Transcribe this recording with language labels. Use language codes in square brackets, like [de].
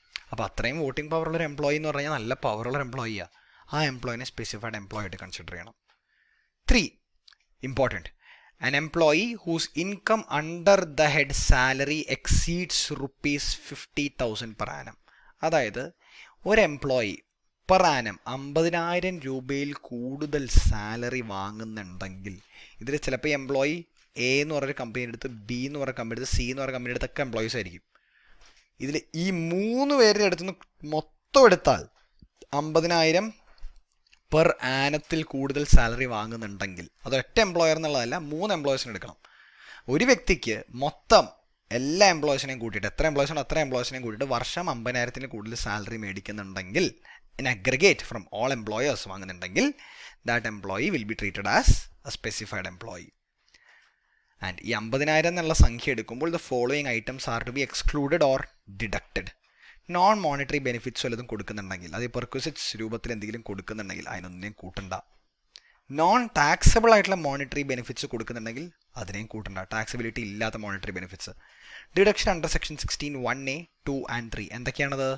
[ml] അപ്പോൾ അത്രയും voting പവറുള്ളൊരു employee എന്ന് പറഞ്ഞാൽ നല്ല പവറുള്ള എംപ്ലോയിയാണ്. ആ എംപ്ലോയിനെ സ്പെസിഫൈഡ് എംപ്ലോയി ആയിട്ട് കൺസിഡർ ചെയ്യണം. [en] 3 important an employee whose income under the head salary exceeds rupees 50,000 per annum. [ml] അതായത് ഒരു എംപ്ലോയി പെർ ആനം 50,000 രൂപയിൽ കൂടുതൽ സാലറി വാങ്ങുന്നുണ്ടെങ്കിൽ, ഇതിൽ ചിലപ്പോൾ ഈ എംപ്ലോയി എ എന്ന് പറഞ്ഞൊരു കമ്പനി എടുത്ത്, ബി എന്ന് പറഞ്ഞ കമ്പനി എടുത്ത്, സി എന്ന് പറഞ്ഞ കമ്പനി എടുത്തൊക്കെ എംപ്ലോയീസ് ആയിരിക്കും. ഇതിൽ ഈ 3 പേരുടെ അടുത്തുനിന്ന് മൊത്തം എടുത്താൽ 50,000 പെർ ആനത്തിൽ കൂടുതൽ സാലറി വാങ്ങുന്നുണ്ടെങ്കിൽ, അതൊറ്റ എംപ്ലോയർ എന്നുള്ളതല്ല, 3 എംപ്ലോയീസിന് എടുക്കണം. ഒരു വ്യക്തിക്ക് മൊത്തം എല്ലാ എംപ്ലോയീസിനെയും കൂട്ടിയിട്ട്, എത്ര എംപ്ലോയീസാണ് അത്ര എംപ്ലോയീസിനെയും കൂട്ടിയിട്ട് വർഷം 50,000 കൂടുതൽ salary മേടിക്കുന്നുണ്ടെങ്കിൽ, [en] in aggregate from all employers [ml] വാങ്ങുന്നുണ്ടെങ്കിൽ, [en] that employee will be treated as a specified employee. And [ml] ഈ 50,000 എന്നുള്ള സംഖ്യ എടുക്കുമ്പോൾ [en] the following items are to be excluded or deducted. [ml] Non monetary benefits വല്ലതും കൊടുക്കുന്നുണ്ടെങ്കിൽ, അത് പെർക്വിസിറ്റ്സ് രൂപത്തിൽ എന്തെങ്കിലും കൊടുക്കുന്നുണ്ടെങ്കിൽ അതിനൊന്നിനെയും കൂട്ടണ്ട. നോൺ ടാക്സബിൾ ആയിട്ടുള്ള മോണിറ്ററി ബെനിഫിറ്റ്സ് കൊടുക്കുന്നുണ്ടെങ്കിൽ അതിനെയും കൂട്ടണ്ട, ടാക്സബിലിറ്റി ഇല്ലാത്ത monetary benefits. Deduction under section 16(1)(a), 2 and 3 എന്തൊക്കെയാണത്?